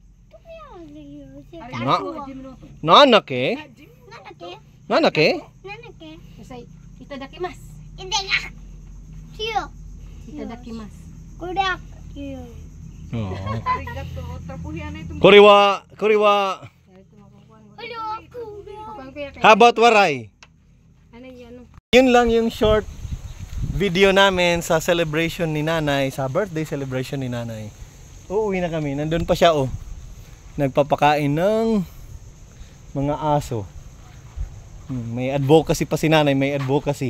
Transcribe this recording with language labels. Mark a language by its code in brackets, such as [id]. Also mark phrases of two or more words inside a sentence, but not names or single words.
[ja] Nanake? Nanake? Itadakimasu. Itadakimasu. Koriwa. [en] How about waray? [tl] Yun lang yung [en] short video [tl] namin sa celebration ni nanay, sa [en] birthday celebration [tl] ni nanay. Uuwi na kami, nandun pa siya nagpapakain ng mga aso. May advocacy pa si nanay, may advocacy.